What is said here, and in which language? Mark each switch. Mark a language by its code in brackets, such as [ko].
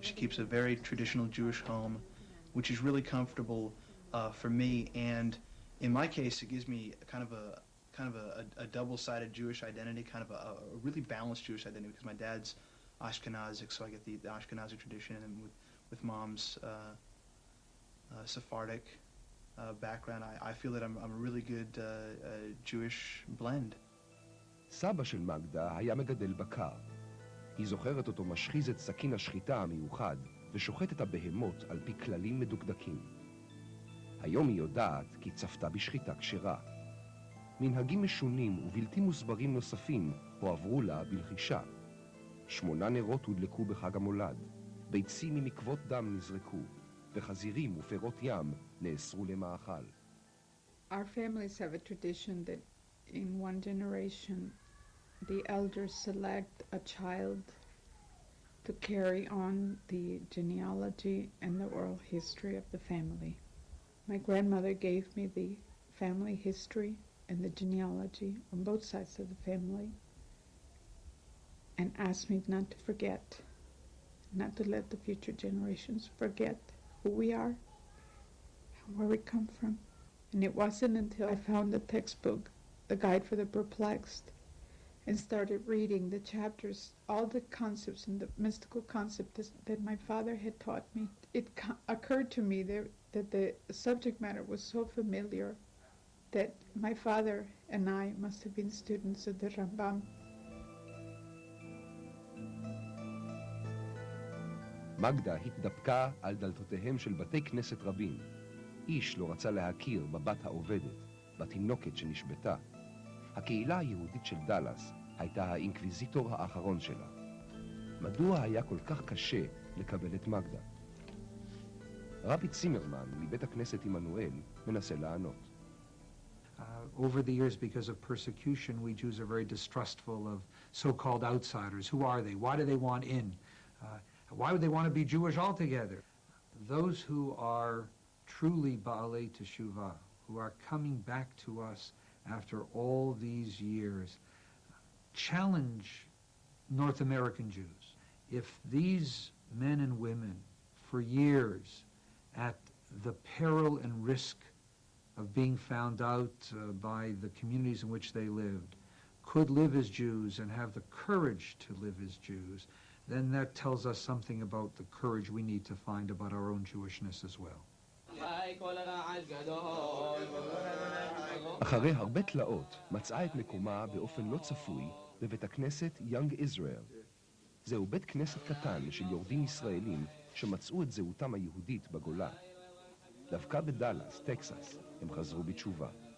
[en] She keeps a very traditional Jewish home, which is really comfortable for me, and in my case, it gives me kind of a double-sided Jewish identity, kind of a really balanced Jewish identity, because my dad's Ashkenazic, so I get the Ashkenazic tradition, and with Mom's Sephardic background, I feel that I'm a really good Jewish blend. [he] סבא של מגדה היה מגדל בקר. היא זוכרת אותו משחיז את סכין השחיטה המיוחד ושוחט את הבהמות על פי כללים מדוקדקים. היום היא יודעת כי צפתה בשחיטה כשרה. מנהגים משונים ובלתי מוסברים נוספים הועברו לה בלחישה. 8 נרות הודלקו בחג המולד, ביצים ממקוות דם נזרקו, וחזירים ופירות ים נאסרו למאכל. [en] Our families have a tradition that in one generation the elders select a child to carry on the genealogy and the oral history of the family. My grandmother gave me the family history and the genealogy on both sides of the family and asked me not to forget, not to let the future generations forget who we are and where we come from. And it wasn't until I found the textbook, The Guide for the Perplexed, and started reading the chapters, all the concepts and the mystical concepts that my father had taught me. It occurred to me that the subject matter was so familiar that my father and I must have been students of the Rambam. [he] מגדה התדפקה על דלתותיהם של בתי כנסת רבים. איש לא רצה להכיר בבת העובדת, בתינוקת שנשבתה. הקהילה היהודית של דאלאס הייתה האינקוויזיטור האחרון שלה. מדוע היה כל כך קשה לקבל את מגדה? רבי צימרמן מבית הכנסת עמנואל מנסה לענות. [en] Over the years, because of persecution, we Jews are very distrustful of so-called outsiders. Who are they? Why do they want in? Why would they want to be Jewish altogether? Those who are truly Baalei Teshuvah, who are coming back to us after all these years, challenge North American Jews. If these men and women, for years, at the peril and risk of being found out by the communities in which they lived, could live as Jews and have the courage to live as Jews, then that tells us something about the courage we need to find about our own Jewishness as well. [he] אחרי הרבה תלאות מצאה את מקומה באופן לא צפוי בבית הכנסת יונג ישראל. זהו בית כנסת קטן של יורדים ישראלים שמצאו את זהותם היהודית בגולה. דווקא בדאלאס, טקסס, הם חזרו בתשובה.